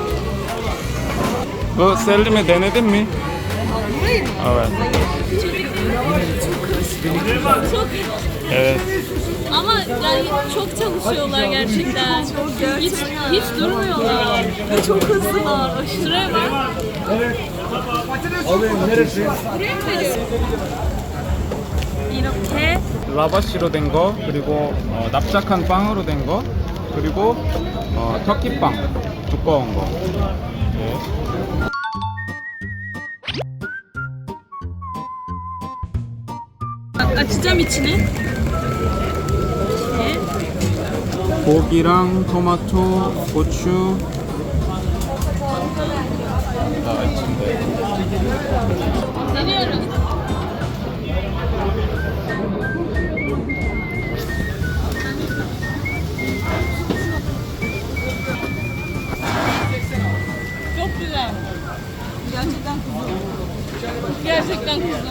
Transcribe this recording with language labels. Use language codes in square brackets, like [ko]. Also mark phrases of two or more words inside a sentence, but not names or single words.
[tr] Bu selimi denedin mi? Evet. Çok Evet. ama yani çok çalışıyorlar gerçekten. Hiç durmuyorlar. Ve çok hızlılar. Şuraya bak. [ko] 이렇게 라바시로 된 거, 그리고 납작한 빵으로 된 거, 그리고 터키빵 두꺼운 거. 네. [tr] açacağım içini. [ko] 고기랑 토마토, 고추. [tr] 다 içinde. Deniyoruz. Çok güzel. Gerçekten kuzu.